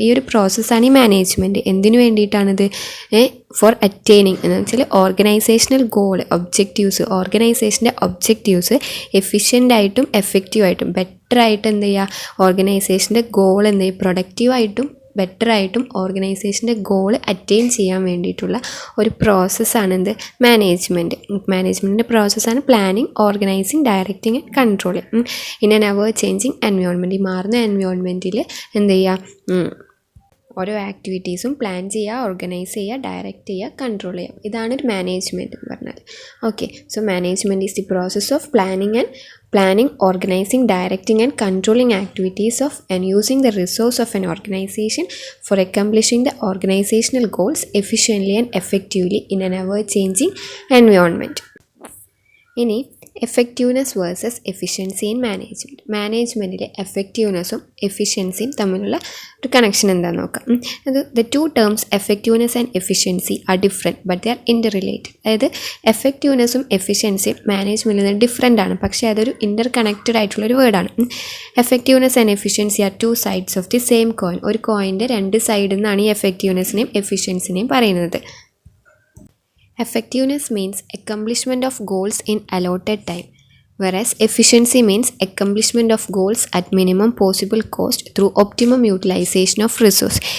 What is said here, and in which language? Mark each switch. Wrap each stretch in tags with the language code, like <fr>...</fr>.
<ml>ഈ ഒരു പ്രോസസ്സാണ് ഈ മാനേജ്മെൻറ്റ്. എന്തിനു വേണ്ടിയിട്ടാണിത്?</ml> <en>for attaining</en> <ml>എന്ന് വെച്ചാൽ ഓർഗനൈസേഷണൽ ഗോൾ, ഒബ്ജക്റ്റീവ്സ്, ഓർഗനൈസേഷൻ്റെ ഒബ്ജക്റ്റീവ്സ് എഫിഷ്യൻ്റായിട്ടും എഫക്റ്റീവായിട്ടും ബെറ്ററായിട്ട് എന്ത് ചെയ്യുക, ഓർഗനൈസേഷൻ്റെ ഗോൾ എന്ത് ചെയ്യുക, പ്രൊഡക്റ്റീവായിട്ടും ബെറ്ററായിട്ടും ഓർഗനൈസേഷൻ്റെ ഗോൾ അറ്റൈൻ ചെയ്യാൻ വേണ്ടിയിട്ടുള്ള ഒരു പ്രോസസ്സാണ് എന്ത്, മാനേജ്മെൻറ്റ്. മാനേജ്മെൻറ്റിൻ്റെ പ്രോസസ്സാണ്</ml> <en>Planning, organizing, directing and controlling in an ever changing environment.</en> <ml>ഈ മാറുന്ന എൻവയോൺമെൻറ്റിൽ എന്ത് ചെയ്യുക, ഓരോ ആക്ടിവിറ്റീസും പ്ലാൻ ചെയ്യുക, ഓർഗനൈസ് ചെയ്യുക, ഡയറക്റ്റ് ചെയ്യുക, കൺട്രോൾ ചെയ്യുക. ഇതാണ് ഒരു മാനേജ്മെൻറ്റ് എന്ന് പറഞ്ഞാൽ.</ml> <en>Okay, so management is the process of planning, organizing, directing and controlling activities of and using the resource of an organization for accomplishing the organizational goals efficiently and effectively in an ever-changing environment. ഇനി effectiveness versus efficiency in management.</en> <ml>മാനേജ്മെൻറ്റിലെ എഫക്റ്റീവ്നെസ്സും എഫിഷ്യൻസിയും തമ്മിലുള്ള ഒരു connection എന്താണെന്ന് നോക്കാം.</ml> <en>അത് the two terms effectiveness and efficiency are different but they are interrelated.</en> <ml>അതായത് എഫക്റ്റീവ്നെസ്സും എഫിഷ്യൻസിയും മാനേജ്മെൻറ്റിൽ നിന്ന് different ആണ്, പക്ഷേ അതൊരു ഇൻ്റർ കണക്റ്റഡ് ആയിട്ടുള്ളൊരു വേർഡാണ്.</ml> <en>Effectiveness and efficiency are two sides of the same coin.</en> <ml>ഒരു കോയിൻ്റെ രണ്ട് സൈഡിൽ നിന്നാണ് ഈ എഫക്റ്റീവ്നെസ്സിനെയും എഫിഷ്യൻസിനെയും പറയുന്നത്.</ml> <en>Effectiveness means accomplishment of goals in allotted time, whereas efficiency means accomplishment of goals at minimum possible cost through optimum utilization of resource.</en>